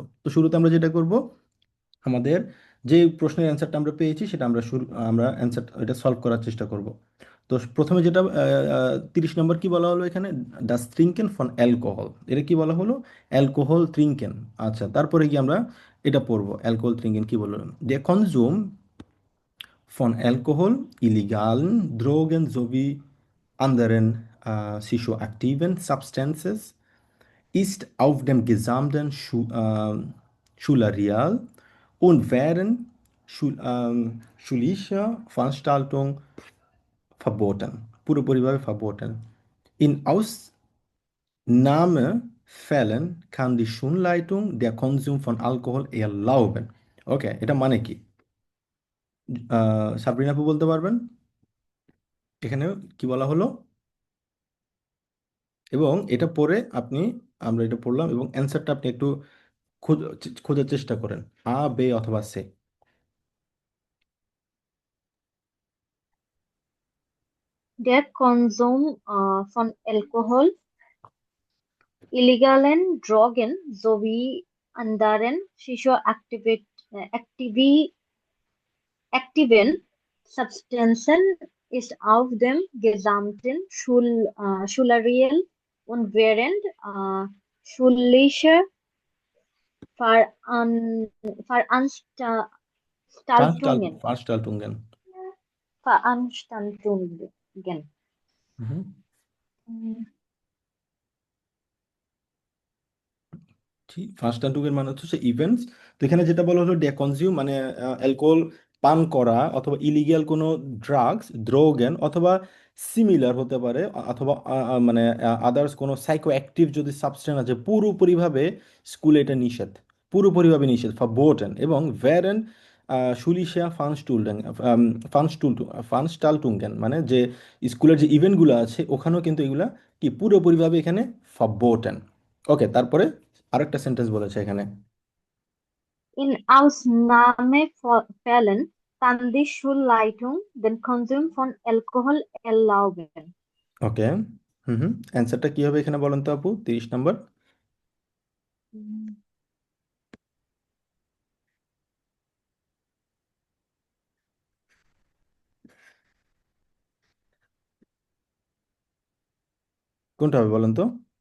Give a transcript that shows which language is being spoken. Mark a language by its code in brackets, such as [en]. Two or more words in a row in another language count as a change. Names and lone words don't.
[bn] তো শুরুতে আমরা যেটা করব, আমাদের যে প্রশ্নের অ্যান্সারটা আমরা পেয়েছি সেটা আমরা অ্যান্সার এটা সলভ করার চেষ্টা করব। তো প্রথমে যেটা 30 নম্বর কি বলা হলো এখানে, [de] das Trinken von Alkohol, [bn] এটা কি বলা হলো? [de] Alkohol trinken. [bn] আচ্ছা, তারপরে কি আমরা এটা পড়বো, [de] Alkohol trinken [bn] কি বললো, [de] der Konsum von Alkohol illegalen Drogen sowie anderen psychoaktiven Substances ist auf dem gesamten Schulareal und während schulischer Veranstaltung verboten, [bn] পুরোপুরিভাবে verboten. [de] In Ausnahmefällen kann die Schulleitung der Konsum von Alkohol erlauben. [bn] ওকে, এটা মানে কি? সাবরিনা আপু বলতে পারবেন এখানে কি বলা হলো? এবং এটা পড়ে আপনি, আমরা এটা পড়লাম এবং অ্যান্সারটা আপনি একটু খোঁজার চেষ্টা করেন, বে অথবা সে। [de] Der Konsum von Alkohol, illegalen Drogen sowie anderen psychoaktiven Substanzen ist auf dem gesamten Schulareal und während schulischer Veran Veranstaltungen, Veranstaltungen. Veranstaltungen. [bn] Mhm. ফার্স্টান্টুগের মানে হচ্ছে ইভেন্টস। তো এখানে যেটা বলা হলো [de] der Konsum [bn] মানে অ্যালকোহল পান করা, অথবা ইলিগ্যাল কোনো ড্রাগস দ্রোগেন, অথবা সিমিলার হতে পারে, অথবা মানে আদার্স কোনো [en] psycho active [bn] যদি সাবস্টেন্স আছে, পুরোপুরিভাবে স্কুলে এটা নিষেধ, পুরোপুরিভাবে নিষেধ ফারবোটেন। এবং [de] während schulischer Veranstaltungen [bn] মানে যে স্কুলের যে ইভেন্টগুলো আছে ওখানেও কিন্তু এগুলা কি পুরোপুরিভাবে এখানে ফারবোটেন। ওকে, তারপরে আরেকটা সেন্টেন্স বলেছে এখানে, [de] In Ausnahmefällen kann die Schulleitung den Konsum von Alkohol erlauben. [bn] ওকে। হুম হুম, অ্যান্সারটা কি হবে এখানে বলেন তো আপু, 30 নম্বর। উম, কোনটা হবে বলেন তো?